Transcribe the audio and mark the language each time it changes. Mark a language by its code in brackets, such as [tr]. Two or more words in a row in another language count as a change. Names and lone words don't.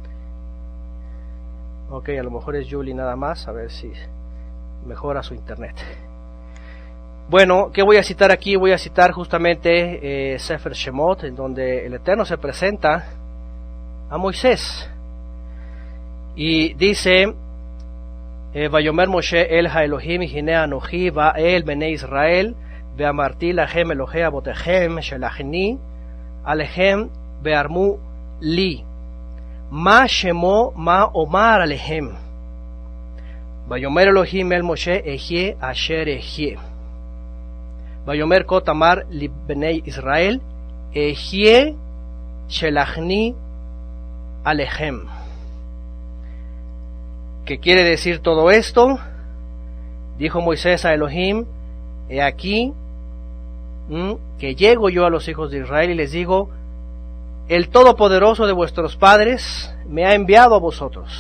[es] Ok, a lo mejor es Julie nada más, a ver si mejora su internet. Bueno, ¿qué voy a citar aquí? Voy a citar justamente [he] ספר שמות, [es] en donde el Eterno se presenta a Moisés. Y dice, [he] ויאמר משה אל האלהים הנה אנכי בא אל בני ישראל ואמרתי לכם אלהי אבותיכם שלחני אליכם ואמרו לי מה שמו מה אמר אליכם ויאמר אלהים אל משה אהיה אשר אהיה ויאמר כה אמר לי בני ישראל אהיה שלחני אליכם. [es] ¿Qué quiere decir todo esto? Dijo Moisés a Elohim, he aquí que llego yo a los hijos de Israel y les digo, el Todopoderoso de vuestros padres me ha enviado a vosotros.